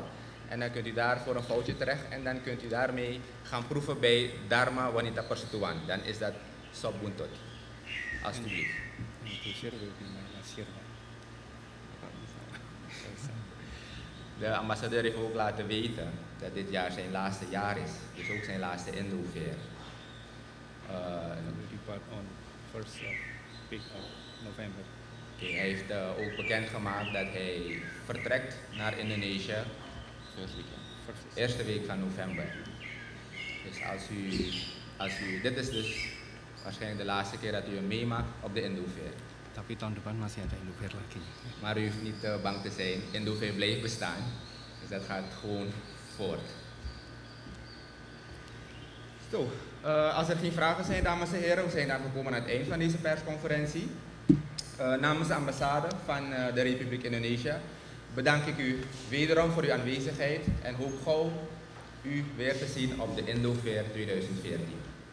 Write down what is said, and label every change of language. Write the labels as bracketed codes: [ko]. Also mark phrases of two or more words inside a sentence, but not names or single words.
[nl] En dan kunt u daar voor een foutje terecht en dan kunt u daarmee gaan proeven bij Dharma Wanita Persatuan. Dan is dat Sop Buntut. Alsjeblieft. De ambassadeur heeft ook laten weten dat dit jaar zijn laatste jaar is. Dus ook zijn laatste Indo-Fair. [en] On 1st of November. [nl] Hij heeft ook bekendgemaakt dat hij vertrekt naar Indonesië. Eerste week van november. Dus dit is dus waarschijnlijk de laatste keer dat u hem meemaakt op de Indo-Fair. [id] Tapi tahun depan masih ada Indo-Fair lagi. [nl] Maar u hoeft niet bang te zijn. Indo-Fair blijft bestaan. Dus dat gaat gewoon voort. Zo, als er geen vragen zijn, dames en heren, we zijn dan gekomen aan het eind van deze persconferentie. Namens de ambassade van de Republiek Indonesië bedank ik u wederom voor uw aanwezigheid en hoop gauw u weer te zien op de Indo-Fair 2014.